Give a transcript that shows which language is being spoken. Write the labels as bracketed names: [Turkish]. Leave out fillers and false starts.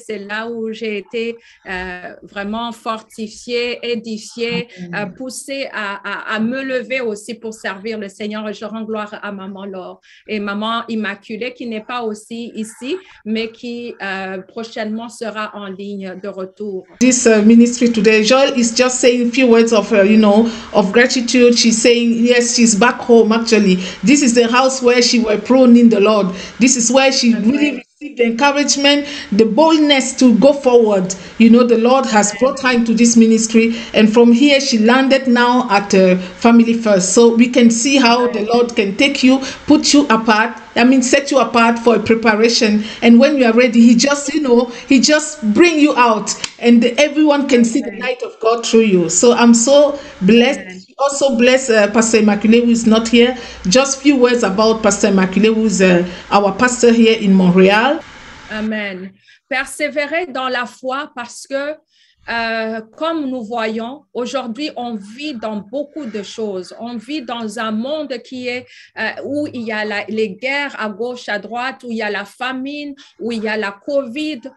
[French] C'est là où j'ai été vraiment fortifiée, édifiée, poussée à me lever aussi pour servir le Seigneur. Et je rends gloire à Maman Laure et Maman Immaculée qui n'est pas aussi ici, mais qui prochainement sera en ligne de retour. [English] This ministry today, Joel is just saying a few words of, of gratitude. She's saying, yes, she's back home actually. This is the house where she was prone in the Lord. This is where she really received the encouragement, the boldness to go forward. You know, the Lord has brought her into this ministry, and from here she landed now at Family First. So we can see how the Lord can take you, put you apart, set you apart for a preparation. And when you are ready, he just bring you out, and everyone can see the light of God through you. So I'm so blessed. Also bless Pastor Immaculée, who is not here. Just few words about Pastor Immaculée, who is our pastor here in Montreal. Amen. [French] Persévérer dans la foi parce que comme nous voyons, aujourd'hui, on vit dans beaucoup de choses. On vit dans un monde qui est où il y a les guerres à gauche, à droite, où il y a la famine, où il y a la COVID.